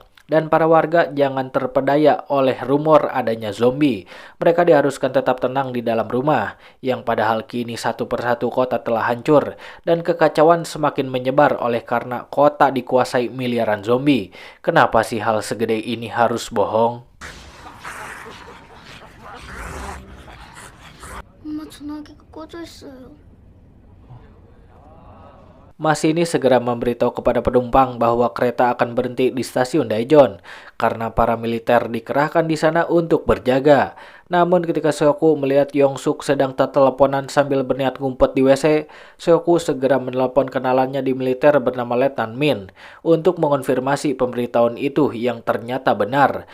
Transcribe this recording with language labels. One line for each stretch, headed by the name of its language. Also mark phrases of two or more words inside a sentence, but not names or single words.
Indonesian: Dan para warga jangan terpedaya oleh rumor adanya zombie. Mereka diharuskan tetap tenang di dalam rumah, yang padahal kini satu persatu kota telah hancur, dan kekacauan semakin menyebar oleh karena kota dikuasai miliaran zombie. Kenapa sih hal segede ini harus bohong?
Korean: 엄마 전화기가 꺼져 있어요.
Indonesian: Masinis segera memberitahu kepada penumpang bahwa kereta akan berhenti di stasiun Daejeon karena para militer dikerahkan di sana untuk berjaga. Namun ketika Seoku melihat Yongsuk sedang terteleponan sambil berniat ngumpet di WC, Seoku segera menelepon kenalannya di militer bernama Letnan Min untuk mengonfirmasi pemberitahuan itu yang ternyata benar.